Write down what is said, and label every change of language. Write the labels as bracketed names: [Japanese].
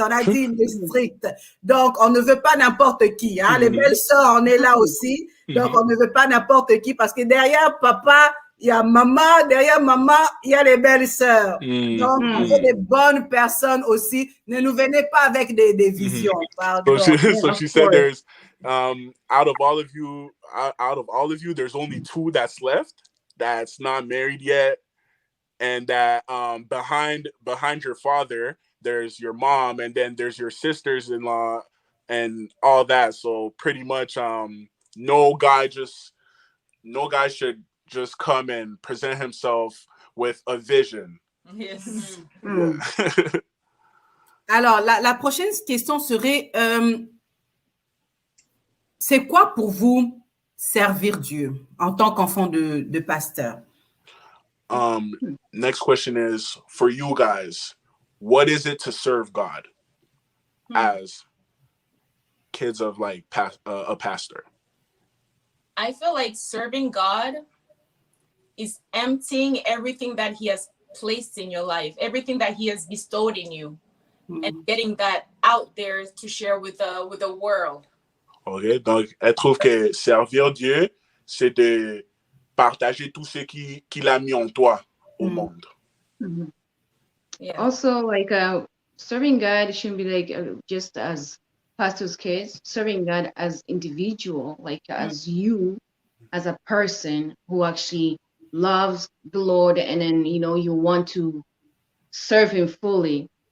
[French] On a dit il est strict. Donc, on ne veut pas n'importe qui. Hein? Les belles-sœurs, on est là aussi. Donc, on ne veut pas n'importe qui parce que derrière papa, il y a maman, derrière maman, il y a les belles-sœurs. Donc, il y a des bonnes personnes aussi. Ne nous venez pas avec des visions. Pardon. [English] So she said there's out of all of you, there's only two that's left that's not married yet, and that behind your father, there's your mom, and then there's your sisters-in-law and all that. So pretty much no guy should just come and present himself with a vision. Yes. Yeah. [French] Alors, la prochaine question serait, c'est quoi pour vous servir Dieu en tant qu'enfant de pasteur? [English] Next question is, for you guys, what is it to serve God as kids of like a pastor? I feel like serving God is emptying everything that he has placed in your life, everything that he has bestowed in you, and getting that out there to share with the world. [French] Ok, donc elle trouve que servir Dieu, c'est de partager tout ce qu'il a mis en toi au monde. [English] Yeah. Also, like serving God shouldn't be like just as pastors' kids. Serving God as individual, like as you, as a person who actually loves the Lord, and then you want to serve Him fully.